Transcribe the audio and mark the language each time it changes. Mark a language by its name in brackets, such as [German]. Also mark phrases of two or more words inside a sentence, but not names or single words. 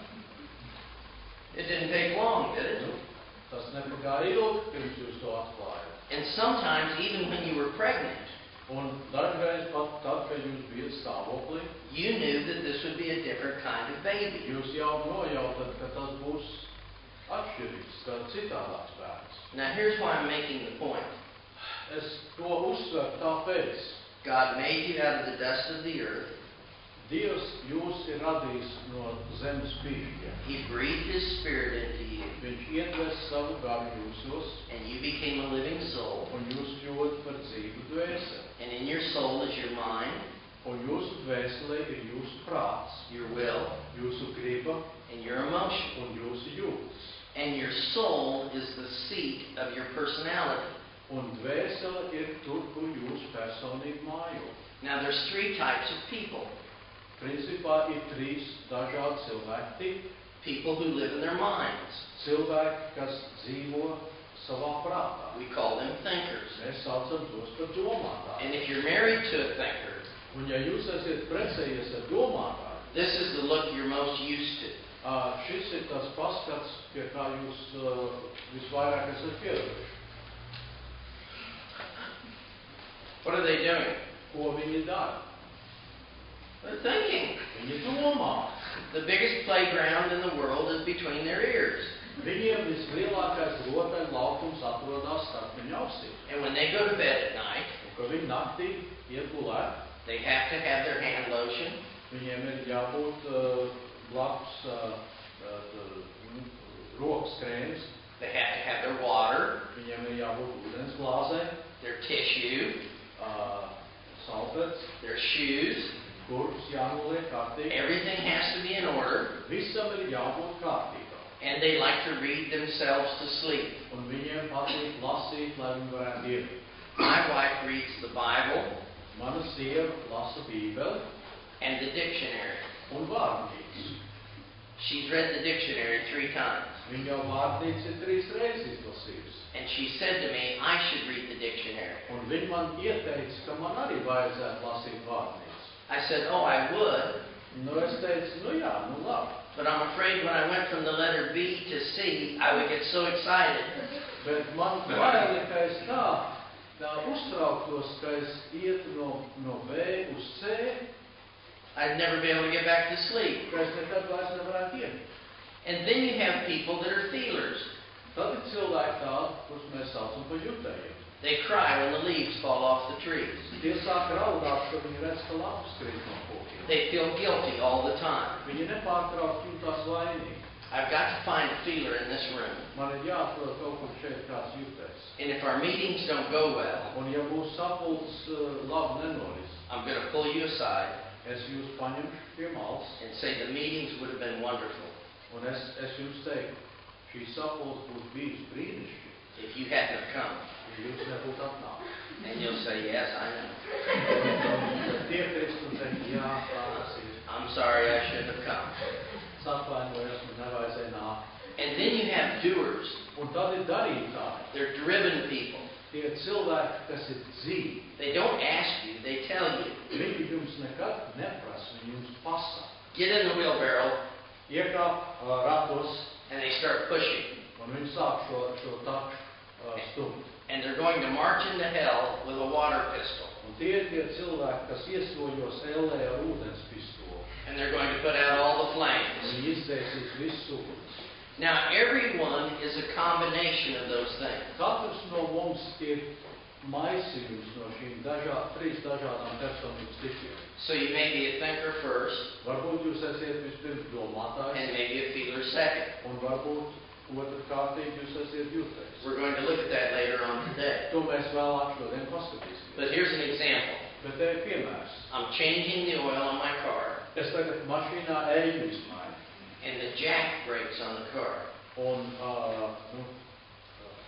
[English] It didn't take long, did it? [Latvian] Tas nepagāja ilgi, pirms jūs to atklājāt. [English] And sometimes, even when you were pregnant, [Latvian] Un dažreiz pat tad, kad jūs bijat stāvoklī, [English] you knew that this would be a different kind of baby. [Latvian] jūs jau nojautat, ka tas būs atšķirīgs, ka citādāks bērns. [English] Now, here's why I'm making the point. [Latvian] Es to uzsveru tāpēc. [English] God made you out of the dust of the earth. [Latvian] Dievs jūs ir radījis no zemes pīšļiem. [English] He breathed His Spirit into you, [Latvian] Viņš iedves savu garu jūsos, [English] and you became a living soul. [Latvian] un jūs kļūt par dzīvu dvēseli. [English] And in your soul is your mind, [Latvian] Un jūsu dvēselē ir jūsu prāts, [English] your will, [Latvian] jūsu griba [English] and your emotion. [Latvian] un jūsu jūtas. [English] And your soul is the seat of your personality. [Latvian] Un dvēsele ir tur, kur jūsu personība mājo. [English] Now, there's three types of people. [Latvian] Principā ir trīs dažādi cilvēki tipi. [English] People who live in their minds. [Latvian] Cilvēki, kas dzīvo savā prātā. [English] We call them thinkers. [Latvian] Mēs saucam tos par domātājiem. [English] And if you're married to a thinker, [Latvian] Un ja jūs esat precējies ar domātāju, [English] this is the look you're most used to. [Latvian] šis ir tas paskats, pie kā jūs visvairāk esat pieraduši. [English] What are they doing? [Latvian] Ko viņi dara? [English] They're thinking. [Latvian] Viņi domā. [English] The biggest playground in the world is between their ears. [Latvian] Viņiem vislielākais rotaļlaukums atrodas starp viņu ausīm. [English] And when they go to bed at night, [Latvian] Un, kad viņi naktī iet gulēt, [English] they have to have their hand lotion, [Latvian] viņiem ir jābūt blakus rokas krēms, [English] they have to have their water, [Latvian] viņiem ir jābūt ūdens glāzē, [English] their tissue, [Latvian] salpets, [English] their shoes. [Latvian] kurpes jānoliek kārtīgi. [English] Everything has to be in order. [Latvian] Visam ir jābūt kārtībā. [English] And they like to read themselves to sleep. [Latvian] Un viņiem patīk lasīt, lai viņi varētu iemigt. [English] My wife reads the Bible [Latvian] Mana sieva lasa Bībeli [English] and the dictionary. [Latvian] un vārdnīcu. [English] She's read the dictionary 3 times. [Latvian] Viņa jau vārdnīcu ir 3 reizes izlasījusi. [English] And she said to me, I should read the dictionary. [Latvian] Un viņa man ieteica, ka man arī vajadzētu lasīt vārdnīcu. [English] I said, oh, I would. [Latvian] Nu, es teicu, nu jā, nu labi. [English] But I'm afraid when I went from the letter B to C, I would get so excited. [Latvian] Bet man bail, ka es tā uztrauktos, ka es ietu no B uz C, [English] I'd never be able to get back to sleep. [Latvian] ka es nekad vairs nevarētu iemigt. [English] And then you have people that are feelers. [Latvian] Tad ir cilvēki tādi, kurus mēs saucam par jutējiem. [English] They cry when the leaves fall off the trees. [Latvian] Tie sāk raudāt, kad viņi redz, ka lapas krīt no kokiem. [English] They feel guilty all the time. [Latvian] Viņi nepārtraukti jūtās vainīgi. [English] I've got to find a feeler in this room. [Latvian] Man ir jāatrod kaut kur šeit kāds jutējs. [English] And if our meetings don't go well, [Latvian] Un ja mūsu sapulces labi nenoris, [English] I'm going to pull you aside [Latvian] es jūs paņemšu pie malas, [English] and say the meetings would have been wonderful [Latvian] un es jums teiktu, šī sapulce būtu bijusi brīnišķīga, [English] if you hadn't have come. [Latvian] ja jūs nebūtu atnākuši. [English] And you'll say, yes, I know. [Latvian] Tad piekrist un teikt, jā, tā tas ir. [English] I'm sorry I shouldn't have come. [Latvian] Es atvainojos, man nevajadzēja nākt. [English] And then you have doers. [Latvian] Un tad ir darītāji. [English] They're driven people. [Latvian] Tie ir cilvēki, kas ir dzīvi. [English] They don't ask you, they tell you. [Latvian] Viņi jums nekad neprasa, viņi jums pasaka. [English] Get in the wheelbarrow, [Latvian] Iekāp ratos, [English] and they start pushing. [Latvian] un viņi sāk šo takšu stumt. [English] And they're going to march into hell with a water pistol. [Latvian] Un tie ir tie cilvēki, kas iesoļos ellē ar ūdens pistoli. [English] And they're going to put out all the flames. [Latvian] Viņi izdzēsīs visu uguns. [English] Now, everyone is a combination of those things. [Latvian] Katrs no mums ir maisījums no šīm 3 dažādām personības tipiem. [English] So you may be a thinker first, [Latvian] Varbūt jūs esiet vispirms and domātājs, [English] maybe a feeler second. [Latvian] un varbūt otrkārtīgi jūs esiet jūtējs. [English] We're going to look at that later on today. [Latvian] To mēs vēlāk šodien paskatīsimies. [English] But here's an example. [Latvian] Bet te ir piemērs. [English] I'm changing the oil on my car, [Latvian] Es tagad mašīnā eļļu izmaiņu. [English] and the jack breaks on the car. [Latvian] Un